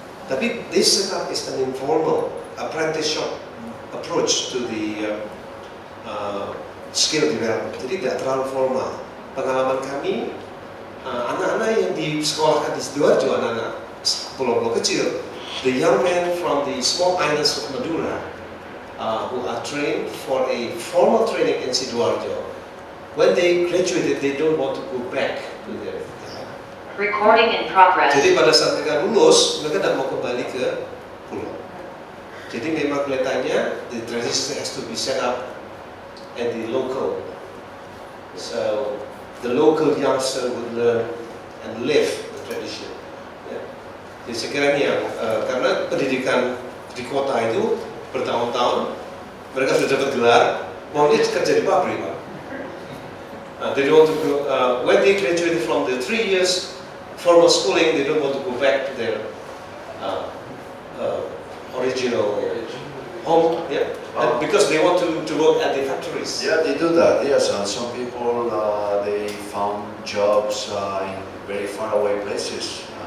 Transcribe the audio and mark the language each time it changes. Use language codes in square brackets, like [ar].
[en] Tapi this setup is an informal apprenticeship approach to the skill development. [id] Jadi tidak terlalu formal. Pengalaman kami, anak-anak yang disekolahkan di Sidoarjo, anak-anak pulau-pulau kecil, [en] the young men from the small islands of Madura who are trained for a formal training in Sidoarjo, when they graduated, they don't want to go back to their Recording in progress. [id] Jadi pada saat mereka lulus, mereka tidak mau kembali ke pulau. Jadi memang kelihatannya [en] the transition has to be set up at the local. So the local youngster would learn and live the tradition. [id] Jadi saya kira ini yang karena pendidikan di kota itu bertahun-tahun, mereka sudah dapat gelar, maunya kerja di pabrik, Pak. [en] They don't want to go, when they graduate from the 3 years formal schooling, they don't want to go back to their original home, because they want to work at the factories. Yeah, they do that. Yes, and some people they found jobs in very far away places.